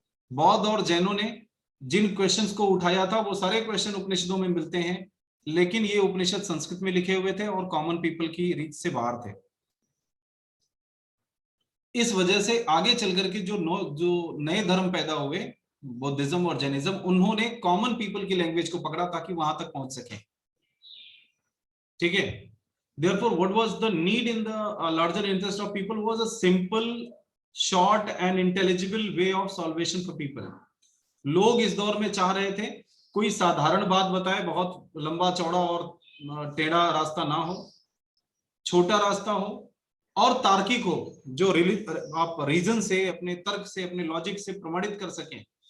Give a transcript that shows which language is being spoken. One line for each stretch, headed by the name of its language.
Hindi: बौद्ध और जैनों ने जिन क्वेश्चंस को उठाया था वो सारे क्वेश्चन उपनिषदों में मिलते हैं, लेकिन ये उपनिषद संस्कृत में लिखे हुए थे और कॉमन पीपल की रीच से बाहर थे। इस वजह से आगे चल करके जो नए धर्म पैदा हुए, बुद्धिज्म और जैनिज्म, उन्होंने कॉमन पीपल की लैंग्वेज को पकड़ा ताकि वहां तक पहुंच सके। ठीक है।
English: Therefore, what was the need in the larger interest of people was a simple, short and intelligible way of salvation for people.
Hindi: लोग इस दौर में चाह रहे थे कोई साधारण बात बताए, बहुत लंबा चौड़ा और टेढ़ा रास्ता ना हो, छोटा रास्ता हो और तार्किक हो, जो आप रीजन से, अपने तर्क से, अपने लॉजिक से प्रमाणित कर सकें।